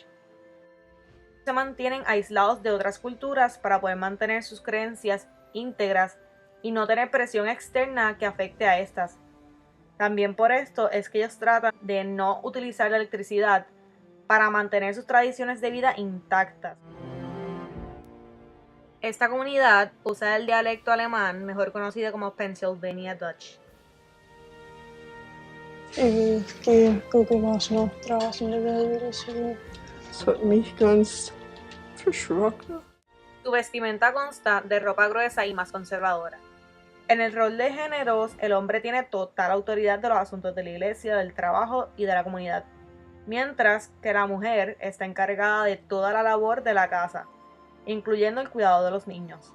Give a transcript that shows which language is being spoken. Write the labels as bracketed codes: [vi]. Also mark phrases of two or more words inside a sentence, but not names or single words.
[es] Se mantienen aislados de otras culturas para poder mantener sus creencias íntegras y no tener presión externa que afecte a estas. También por esto es que ellos tratan de no utilizar la electricidad para mantener sus tradiciones de vida intactas. Esta comunidad usa el dialecto alemán, mejor conocido como Pennsylvania Dutch. [pdc] Das hat mich ganz verschrocken. [es] Su vestimenta consta de ropa gruesa y más conservadora. En el rol de géneros, el hombre tiene total autoridad de los asuntos de la iglesia, del trabajo y de la comunidad, mientras que la mujer está encargada de toda la labor de la casa, incluyendo el cuidado de los niños.